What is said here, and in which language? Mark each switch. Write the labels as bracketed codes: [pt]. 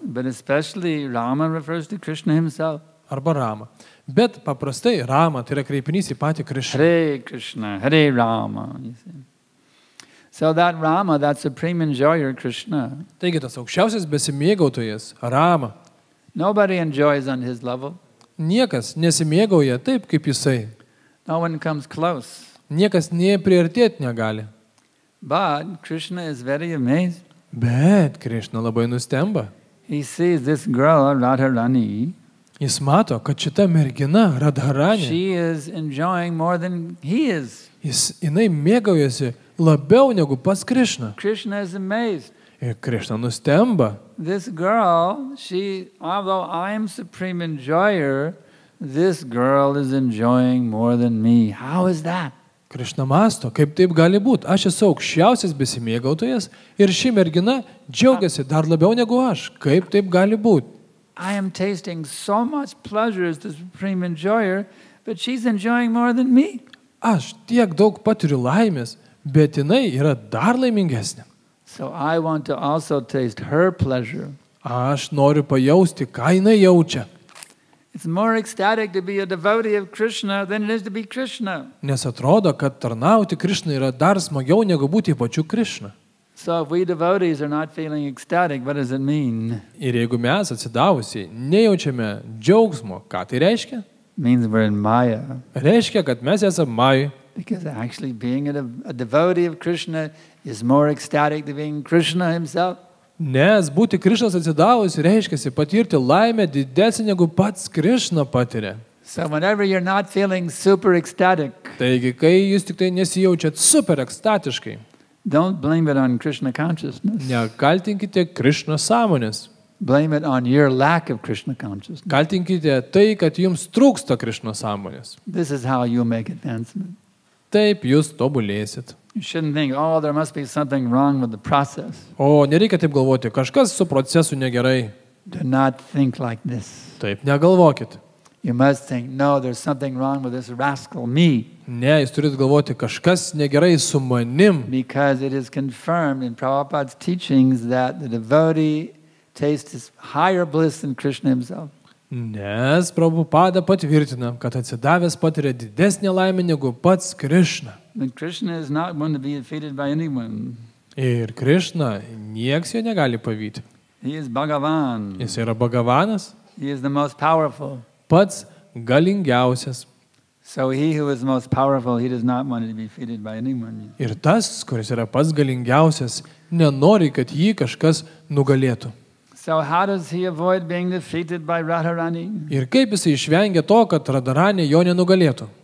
[en] But especially Rama refers to Krishna himself. [lt] arba Rama. Bet paprastai Rama tai yra kreipinys į patį Krišną. [en] Hare Krishna, Hare Rama. You see. So that Rama, that supreme enjoyer, Krishna, [lt] Taigi tas aukščiausias besimėgautojas Rama. [en] nobody enjoys on his level. [lt] Niekas nesimėgauja taip, kaip jisai. [en] No one comes close. [lt] Niekas nepriartėti negali. [en] But Krishna is very amazed. [lt] Bet Krišna labai nustemba. [en] He sees this girl, Radharani. [lt] Jis mato, kad šita mergina, Radharanė, [en] She is enjoying more than he is. [lt] jinai mėgaujasi labiau negu pats Krišna. [en] Krishna is amazed. [lt] Ir Krišna nustemba. [en] This girl, although I am supreme enjoyer, this girl is enjoying more than me. How is that? [lt] Krišna masto, kaip taip gali būti. Aš esu aukščiausias besimėgautojas ir ši mergina džiaugiasi dar labiau negu aš. Kaip taip gali būti? [en] I am tasting so much pleasure as the supreme enjoyer, but she's enjoying more than me. [lt] Aš tiek daug patiriu laimės, bet jinai yra dar laimingesnė. [en] So I want to also taste her pleasure. [lt] Aš noriu pajausti, ką jinai jaučia. [en] It's more ecstatic to be a devotee of Krishna than it is to be Krishna. [lt] Nes atrodo, kad tarnauti Krišnai yra dar smagiau negu būti pačiu Krišna. [en] So if we devotees are not feeling ecstatic, what does it mean? [lt] Ir jeigu mes atsidavusiai nejaučiame džiaugsmo, ką tai reiškia? [en] means we're in Maya. [lt] Reiškia, kad mes esame Majai. [en] Because actually being a devotee of Krishna is more ecstatic than being Krishna himself. [lt] Nes būti Krišnos atsidavus reiškia patirti laimę didesnį negu pats Krišna patiria. [en] So whenever you're not feeling super ecstatic, [lt] Taigi, kai jūs tik tai nesijaučiat super ekstatiškai, [en] don't blame it on Krishna consciousness. [lt] nekaltinkite Krišnos sąmonės. [en] Blame it on your lack of Krishna consciousness. [lt] Kaltinkite tai, kad jums trūksta Krišnos sąmonės. [en] This is how you'll make advancement. [lt] Taip jūs tobulėsit. [en] You shouldn't think, oh, there must be something wrong with the process. [lt] O nereikia taip galvoti, kažkas su procesu negerai. [en] Do not think like this. [lt] Taip, negalvokit. [en] You must think, no, there's something wrong with this rascal, me. [lt] Ne, jūs turite galvoti, kažkas negerai su manim. [en] Because it is confirmed in Prabhupada's teachings that the devotee tastes higher bliss than Krishna himself. [lt] Nes Prabhupada patvirtina, kad atsidavęs patiria didesnį laimę negu pats Krišna. [en] And Krishna is not one to be defeated by anyone. [lt] Ir Krišna nieks jo negali pavyti. [en] He is Bhagavan. [lt] Jis yra Bhagavanas, [en] He is the most powerful. [lt] pats galingiausias. [en] So he who is most powerful, he does not want to be defeated by anyone. [lt] Ir tas, kuris yra pats galingiausias, nenori, kad jį kažkas nugalėtų. [en] So how does he avoid being defeated by Radharani? [lt] Ir kaip jisai išvengia to, kad Radharanė jo nenugalėtų?